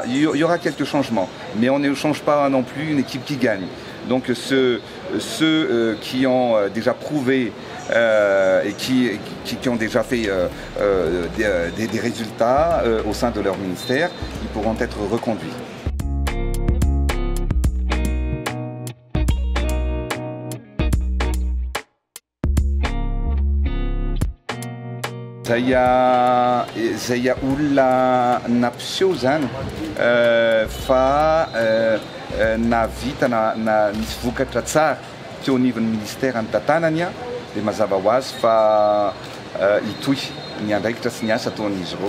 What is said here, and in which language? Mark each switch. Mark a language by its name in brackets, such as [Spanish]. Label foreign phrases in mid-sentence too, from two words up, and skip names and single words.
[French] Il y aura quelques changements, mais on ne change pas non plus une équipe qui gagne. Donc ceux qui ont déjà prouvé et qui ont déjà fait des résultats au sein de leur ministère, ils pourront être reconduits. [Malagasy] Zay olona nampiseho zany fa navita nisy vokatra tsara teo anivon'ny ministère ny tantanany a, dia mazava ho azy fa itoy ny andraikitra sy ny asa ataon'izy ireo.